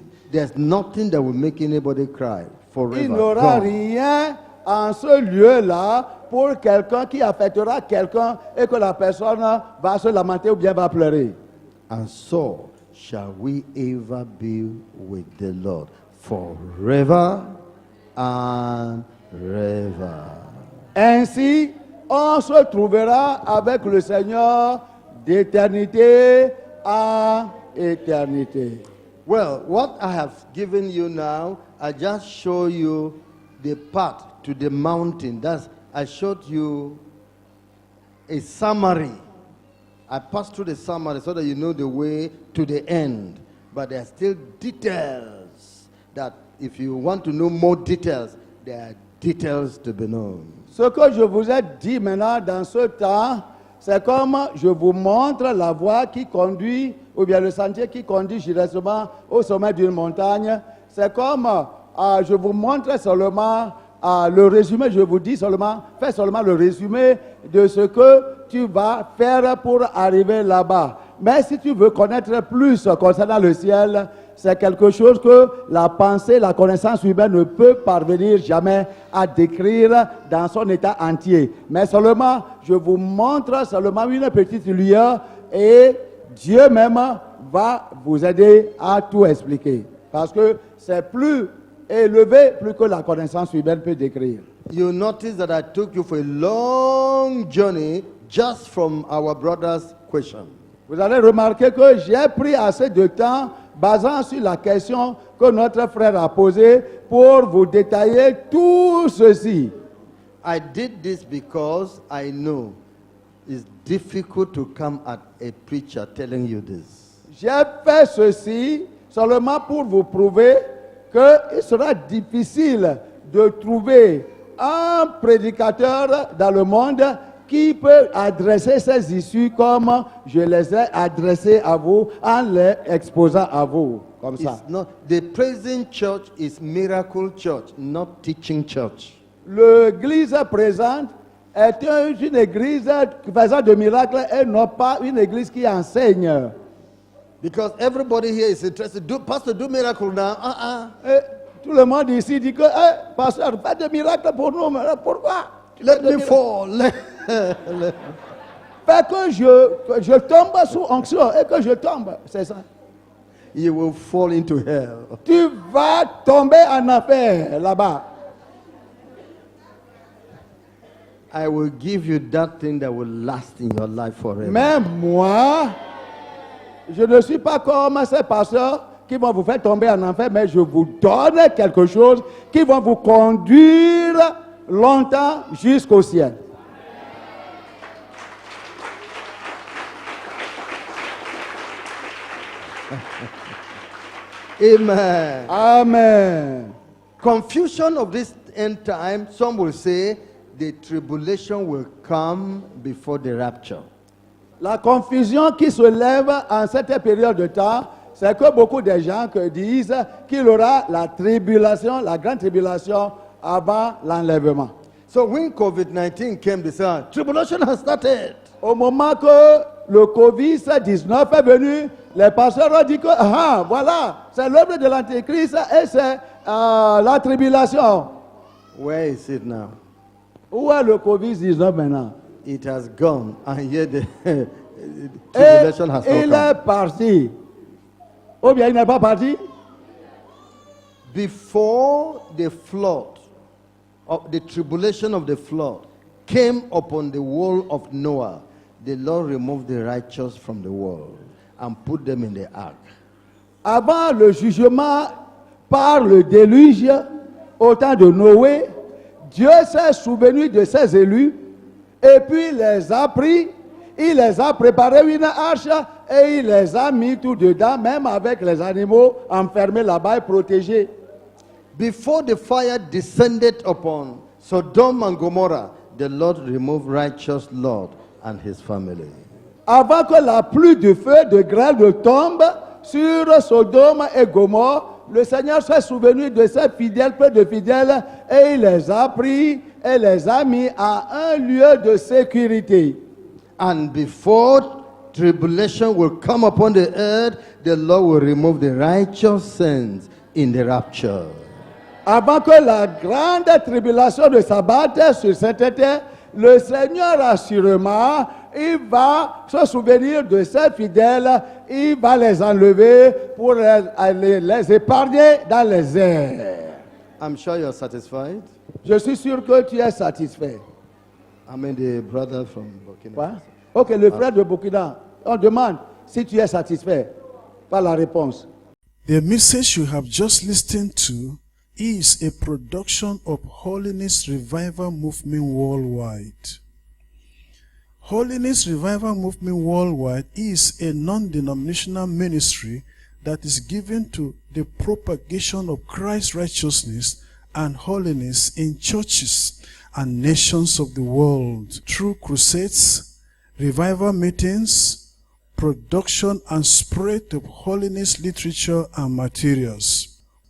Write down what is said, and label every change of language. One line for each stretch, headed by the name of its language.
English: There's nothing that will make anybody cry forever.
French: Il n'y aura
English: Gone.
French: rien en ce lieu-là pour quelqu'un qui affectera quelqu'un et que la personne va se lamenter ou bien va pleurer.
English: And so shall we ever be with the Lord forever and ever.
French: Ainsi, on se trouvera avec le Seigneur d'éternité à éternité.
English: Well, what I have given you now, I just show you the path to the mountain. I showed you a summary. I passed through the summary so that you know the way to the end. But there are still details that if you want to know more details, there are details to be known.
French: Ce que je vous ai dit maintenant dans ce temps, c'est comme je vous montre la voie qui conduit, ou bien le sentier qui conduit directement au sommet d'une montagne. C'est comme je vous montre seulement le résumé, je vous dis seulement, fais seulement le résumé de ce que tu vas faire pour arriver là-bas. Mais si tu veux connaître plus concernant le ciel, c'est quelque chose que la pensée, la connaissance humaine ne peut parvenir jamais à décrire dans son état entier. Mais seulement, je vous montre seulement une petite lueur et Dieu même va vous aider à tout expliquer. Parce que c'est plus élevé, plus que la connaissance humaine peut décrire.
English: You notice that I took you for a long journey just from our brother's question.
French: Vous allez remarquer que j'ai pris assez de temps basant sur la question que notre frère a posée pour vous détailler tout ceci.
English: I did this because I know it's difficult to come at a preacher telling you this.
French: J'ai fait ceci seulement pour vous prouver qu'il sera difficile de trouver un prédicateur dans le monde qui peut adresser ces issues comme je les ai adressées à vous en les exposant à vous, comme ça.
English: It's not, the present church is miracle church, not teaching church.
French: L'église présente est une église faisant de miracles et non pas une église qui enseigne.
English: Because everybody here is interested. Pastor, do miracle now.
French: Et tout le monde ici dit que, pasteur, fais des miracles pour nous. Mais pourquoi?
English: Let me fall.
French: Fais que je tombe sous onction et que je tombe. C'est ça.
English: You will fall into hell.
French: Tu vas tomber en enfer là-bas.
English: I will give you that thing that will last in your life forever.
French: Mais moi, je ne suis pas comme ces pasteurs qui vont vous faire tomber en enfer, mais je vous donne quelque chose qui va vous conduire longtemps jusqu'au ciel. Amen. Amen.
English: Confusion of this end time, some will say the tribulation will come before the rapture.
French: La confusion qui se lève en cette période de temps, c'est que beaucoup de gens disent qu'il y aura la tribulation, la grande tribulation avant l'enlèvement.
English: So when COVID-19 came, they said, tribulation has started.
French: Au moment que le Covid-19 est venu, les pasteurs ont dit que, voilà, c'est l'œuvre de l'Antéchrist et c'est la tribulation.
English: Where is it now?
French: Où est le Covid-19 maintenant?
English: It has gone, and yet the
French: Et
English: tribulation has
French: il
English: not
French: est
English: come.
French: parti. Ou bien il n'est pas parti?
English: Before the flood, of the tribulation of the flood came upon the world of Noah, the Lord removed the righteous from the world and put them in the ark.
French: Avant le jugement par le déluge, au temps de Noé, Dieu s'est souvenu de ses élus et puis les a pris, il les a préparé une arche et il les a mis tout dedans, même avec les animaux enfermés là-bas et protégés.
English: Before the fire descended upon Sodom and Gomorrah, the Lord removed righteous Lot and his family.
French: Avant que la pluie de feu de grêle ne tombe sur Sodome et Gomorrhe, le Seigneur s'est souvenu de ses fidèles, peu de fidèles, et il les a pris et les a mis à un lieu de sécurité.
English: And before tribulation will come upon the earth, the Lord will remove the righteous saints in the rapture.
French: Avant que la grande tribulation ne s'abatte sur cette terre, le Seigneur assurément, il va se souvenir de ses fidèles, il va les enlever pour les épargner dans les airs.
English: I'm sure you're satisfied.
French: Je suis sûr que tu es satisfait.
English: I mean, the brother from Burkina.
French: Quoi? Ok, le frère de Burkina, on demande si tu es satisfait par la réponse.
English: The message you have just listened to is a production of Holiness Revival Movement Worldwide. Holiness Revival Movement Worldwide is a non-denominational ministry that is given to the propagation of Christ's righteousness and holiness in churches and nations of the world through crusades, revival meetings, production and spread of holiness literature and materials.